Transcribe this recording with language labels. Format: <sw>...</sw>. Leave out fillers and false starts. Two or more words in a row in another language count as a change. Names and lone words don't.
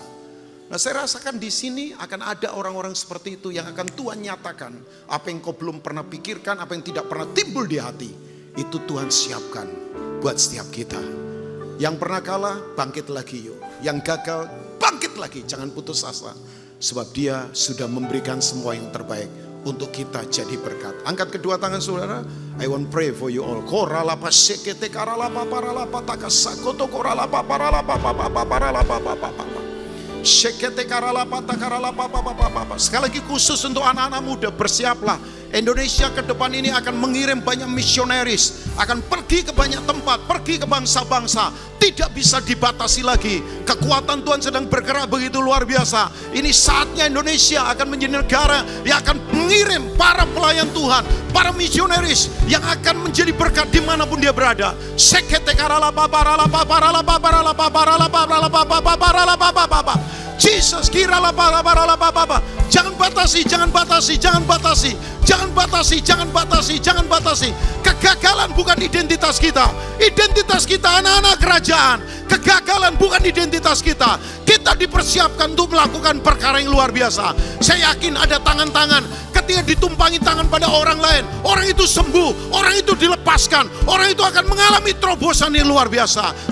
<id>Nah saya rasakan di sini akan ada orang-orang seperti itu yang akan Tuhan nyatakan apa yang kau belum pernah pikirkan, apa yang tidak pernah timbul di hati, itu Tuhan siapkan buat setiap kita. Yang pernah kalah, bangkit lagi yuk. Yang gagal, bangkit lagi, jangan putus asa. Sebab dia sudah memberikan semua yang terbaik untuk kita jadi berkat. Angkat kedua tangan saudara.</id> <en>I want pray for you all. Koralapa sekete karalapa paralapa takasakoto koralapa paralapa paralapa. Sekete karalapa takaralapa papa.</en> <id>Sekali lagi khusus untuk anak-anak muda, bersiaplah. Indonesia ke depan ini akan mengirim banyak misionaris, akan pergi ke banyak tempat, pergi ke bangsa-bangsa. Tidak bisa dibatasi lagi. Kekuatan Tuhan sedang bergerak begitu luar biasa. Ini saatnya Indonesia akan menjadi negara yang akan mengirim para pelayan Tuhan, para misionaris yang akan menjadi berkat dimanapun dia berada. Sekete karalapa paralapa paralapa paralapa paralapa paralapa paralapa paralapa. Jesus kiralapa paralapa paralapa. Jangan batasi, jangan batasi, jangan batasi. Jangan batasi, jangan batasi, jangan batasi. Kegagalan bukan identitas kita. Identitas kita anak-anak kerajaan. Kegagalan bukan identitas kita. Kita dipersiapkan untuk melakukan perkara yang luar biasa. Saya yakin ada tangan-tangan ketika ditumpangi tangan pada orang lain, orang itu sembuh, orang itu dilepaskan, orang itu akan mengalami terobosan yang luar biasa.</id>